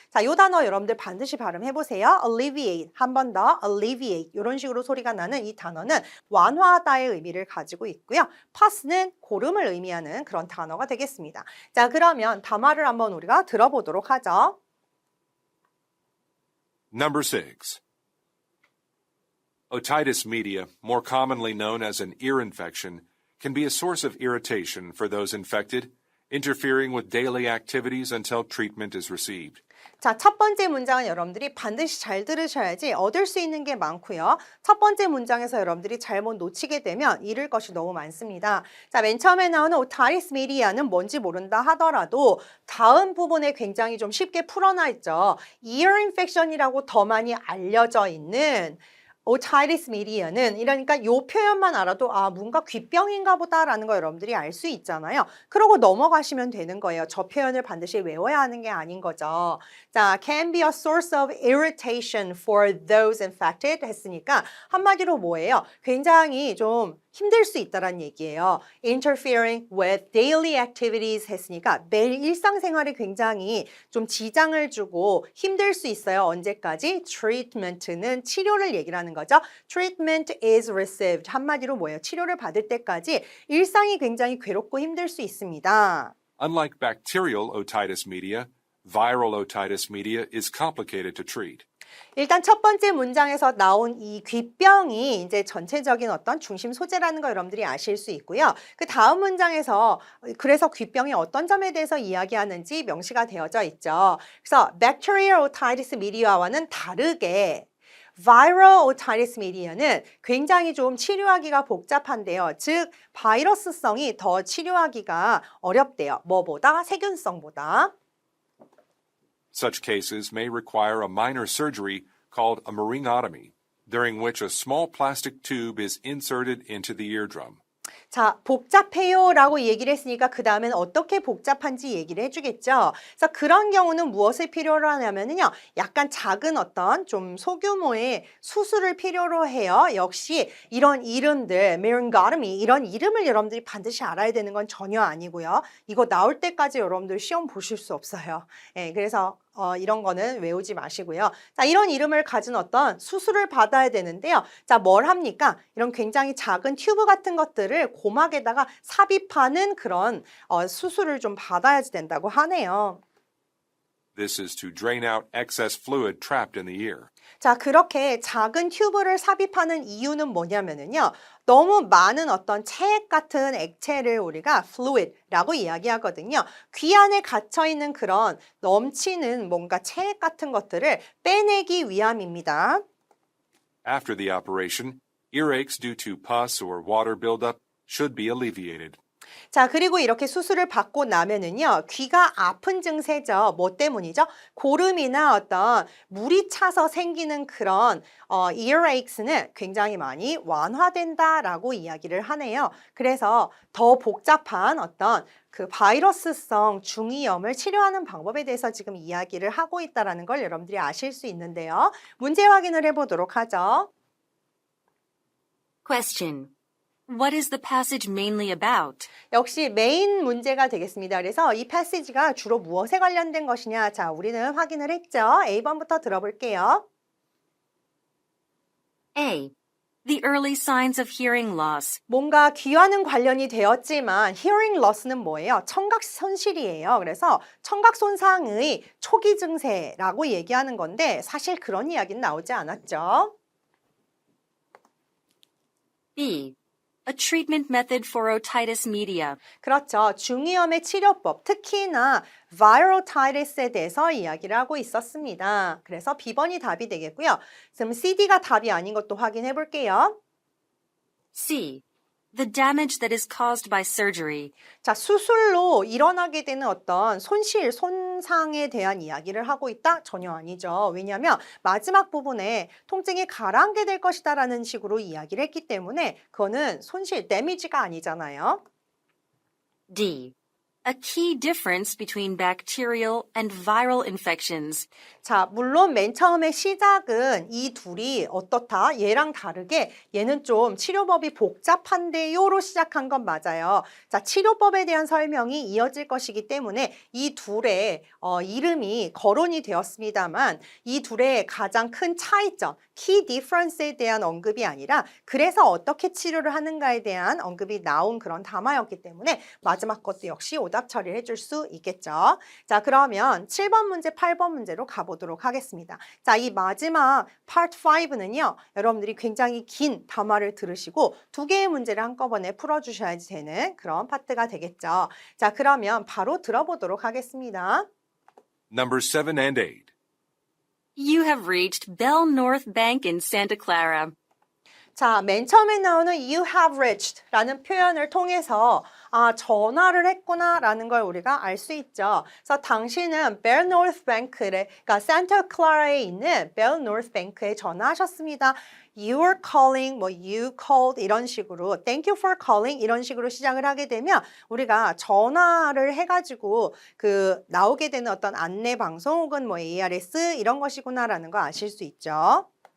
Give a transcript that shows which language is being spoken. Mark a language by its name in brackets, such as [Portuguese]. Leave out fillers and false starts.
[Korean] 자, 이 단어 여러분들 반드시 발음해 보세요. alleviate, 한 번 더 alleviate 이런 식으로 소리가 나는 이 단어는 완화하다의 의미를 가지고 있고요. pass는 고름을 의미하는 그런 단어가 되겠습니다. 자, 그러면 담화를 한번 우리가 들어보도록 하죠. [English] Number 6. Otitis media, more commonly known as an ear infection, can be a source of irritation for those infected, interfering with daily activities until treatment is received. [Korean] 자, 첫 번째 문장은 여러분들이 반드시 잘 들으셔야지 얻을 수 있는 게 많고요. 첫 번째 문장에서 여러분들이 잘못 놓치게 되면 잃을 것이 너무 많습니다. 자, 맨 처음에 나오는 otitis media는 뭔지 모른다 하더라도 다음 부분에 굉장히 좀 쉽게 풀어놔 있죠. ear infection이라고 더 많이 알려져 있는 otitis media는 이러니까 요 표현만 알아도 아 뭔가 귀병인가 보다라는 거 여러분들이 알 수 있잖아요. 그러고 넘어가시면 되는 거예요. 저 표현을 반드시 외워야 하는 게 아닌 거죠. 자, [English] can be a source of irritation for those infected [Korean] 했으니까 한마디로 뭐예요? 굉장히 좀 힘들 수 있다란 얘기예요. [English] Interfering with daily activities [Korean] 했으니까 매일 일상생활에 굉장히 좀 지장을 주고 힘들 수 있어요. 언제까지? Treatment는 치료를 얘기를 하는 거죠. [English] Treatment is received. [Korean] 한마디로 뭐예요? 치료를 받을 때까지 일상이 굉장히 괴롭고 힘들 수 있습니다. [English] Unlike bacterial otitis media, viral otitis media is complicated to treat. [Korean] 일단 첫 번째 문장에서 나온 이 귀병이 이제 전체적인 어떤 중심 소재라는 거 여러분들이 아실 수 있고요. 그 다음 문장에서 그래서 귀병이 어떤 점에 대해서 이야기하는지 명시가 되어져 있죠. 그래서 bacterial otitis media와는 다르게 viral otitis media는 굉장히 좀 치료하기가 복잡한데요. 즉 바이러스성이 더 치료하기가 어렵대요. 뭐보다? 세균성보다. [English] Such cases may require a minor surgery called a myringotomy, during which a small plastic tube is inserted into the eardrum. [Korean] 자, 복잡해요 라고 얘기를 했으니까 그 다음엔 어떻게 복잡한지 얘기를 해주겠죠. 그래서 그런 경우는 무엇을 필요로 하냐면요. 약간 작은 어떤 좀 소규모의 수술을 필요로 해요. 역시 이런 이름들, myringotomy 이런 이름을 여러분들이 반드시 알아야 되는 건 전혀 아니고요. 이거 나올 때까지 여러분들 시험 보실 수 없어요. 예, 그래서 이런 거는 외우지 마시고요. 자, 이런 이름을 가진 어떤 수술을 받아야 되는데요. 자, 뭘 합니까? 이런 굉장히 작은 튜브 같은 것들을 고막에다가 삽입하는 그런 수술을 좀 받아야 된다고 하네요. [English] This is to drain out excess fluid trapped in the ear. [Korean] 자, 그렇게 작은 튜브를 삽입하는 이유는 뭐냐면은요. 너무 많은 어떤 체액 같은 액체를 우리가 fluid라고 이야기하거든요. 귀 안에 갇혀 있는 그런 넘치는 뭔가 체액 같은 것들을 빼내기 위함입니다. [English] After the operation, earaches due to pus or water buildup should be alleviated. [Korean] 자, 그리고 이렇게 수술을 받고 나면은요, 귀가 아픈 증세죠. 뭐 때문이죠? 고름이나 어떤 물이 차서 생기는 그런 earache는 굉장히 많이 완화된다라고 이야기를 하네요. 그래서 더 복잡한 어떤 그 바이러스성 중이염을 치료하는 방법에 대해서 지금 이야기를 하고 있다는 걸 여러분들이 아실 수 있는데요. 문제 확인을 해보도록 하죠. [English] Question. What is the passage mainly about? [Korean] 역시 메인 문제가 되겠습니다. 그래서 이 패시지가 주로 무엇에 관련된 것이냐? 자, 우리는 확인을 했죠. A번부터 들어볼게요. [English] A. The early signs of hearing loss. [Korean] 뭔가 귀와는 관련이 되었지만 hearing loss는 뭐예요? 청각 손실이에요. 그래서 청각 손상의 초기 증세라고 얘기하는 건데 사실 그런 이야기는 나오지 않았죠. [English] B. A treatment method for otitis media. [Korean] 그렇죠. 중이염의 치료법, 특히나 viral otitis에 대해서 이야기를 하고 있었습니다. 그래서 B번이 답이 되겠고요. 그럼 CD가 답이 아닌 것도 확인해 볼게요. [English] C. The damage that is caused by surgery. [Korean] 자, 수술로 일어나게 되는 어떤 손실, 손상에 대한 이야기를 하고 있다? 전혀 아니죠. 왜냐하면 마지막 부분에 통증이 가라앉게 될 것이다라는 식으로 이야기를 했기 때문에 그거는 손실, 데미지가 아니잖아요. [English] D. A key difference between bacterial and viral infections. [Korean] 자, 물론 맨 처음에 시작은 이 둘이 어떻다? 얘랑 다르게 얘는 좀 치료법이 복잡한데요로 시작한 건 맞아요. 자, 치료법에 대한 설명이 이어질 것이기 때문에 이 둘의 이름이 거론이 되었습니다만 이 둘의 가장 큰 차이점, key difference에 대한 언급이 아니라 그래서 어떻게 치료를 하는가에 대한 언급이 나온 그런 담화였기 때문에 마지막 것도 역시 오답 처리를 해줄 수 있겠죠. 자, 그러면 7번 문제, 8번 문제로 가보도록 하겠습니다. 자, 이 마지막 part 5는요. 여러분들이 굉장히 긴 담화를 들으시고 두 개의 문제를 한꺼번에 풀어주셔야 되는 그런 파트가 되겠죠. 자, 그러면 바로 들어보도록 하겠습니다. [English] Numbers 7 and 8. You have reached Bell North Bank in Santa Clara. [Korean] 자, 맨 처음에 나오는 [English] you have reached [Korean] 라는 표현을 통해서 전화를 했구나 라는 걸 우리가 알 수 있죠. 그래서 당신은 Bell North Bank에, 그러니까 산타 클라라에 있는 Bell North Bank에 전화하셨습니다. [English] You are calling, you called [Korean] 이런 식으로 [English] thank you for calling [Korean] 이런 식으로 시작을 하게 되면 우리가 전화를 해가지고 나오게 되는 어떤 안내 방송 혹은 ARS 이런 것이구나라는 거 아실 수 있죠.